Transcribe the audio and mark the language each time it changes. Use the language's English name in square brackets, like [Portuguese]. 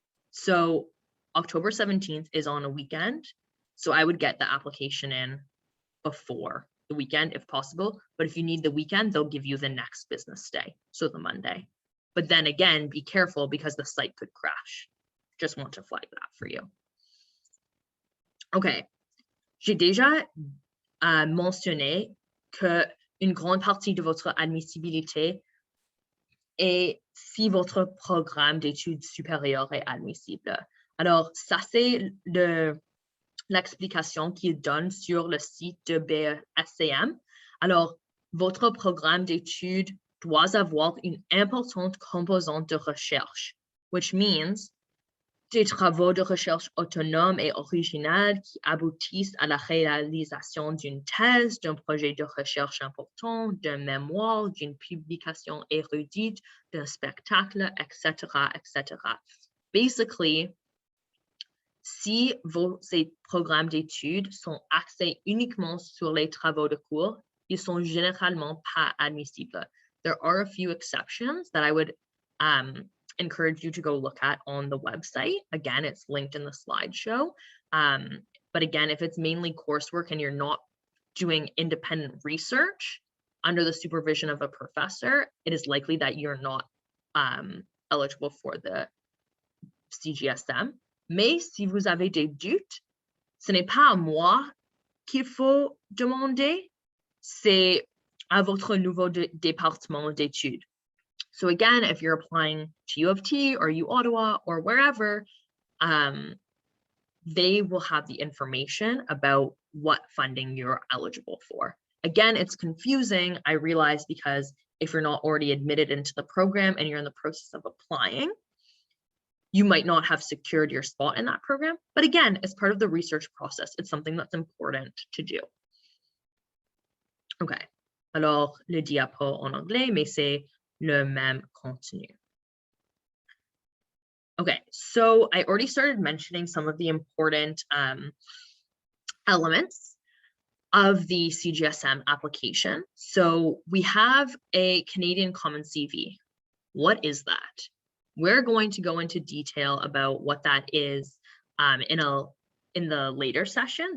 [English] So October 17th is on a weekend. So I would get the application in before the weekend if possible. But if you need the weekend, they'll give you the next business day, so the Monday. But then again, be careful because the site could crash. Just want to flag that for you. [French] Okay, j'ai déjà mentionné que une grande partie de votre admissibilité est si votre programme d'études supérieures est admissible. Alors, ça, c'est l'explication qu'il donne sur le site de BSCM. Alors, votre programme d'études doit avoir une importante composante de recherche, [English] which means [French] des travaux de recherche autonomes et originaux qui aboutissent à la réalisation d'une thèse, d'un projet de recherche important, d'un mémoire, d'une publication érudite, d'un spectacle, etc., etc. Basically, si ces programmes d'études sont axés uniquement sur les travaux de cours, ils sont généralement pas admissibles. [English] There are a few exceptions that I would encourage you to go look at on the website. Again, it's linked in the slideshow. But again, if it's mainly coursework and you're not doing independent research under the supervision of a professor, it is likely that you're not eligible for the Cgsm. [French] Mais si vous avez des doutes, ce n'est pas à moi qu'il faut demander, c'est à votre nouveau département d'études. [English] So again, if you're applying to U of T or U Ottawa or wherever, they will have the information about what funding you're eligible for. Again, it's confusing, I realize, because if you're not already admitted into the program and you're in the process of applying, you might not have secured your spot in that program. But again, as part of the research process, it's something that's important to do. [French] Okay, alors le diapo en anglais, mais c'est le même contenu. [English] Okay, so I already started mentioning some of the important elements of the Cgsm application. So we have a Canadian Common CV. What is that? We're going to go into detail about what that is in the later session.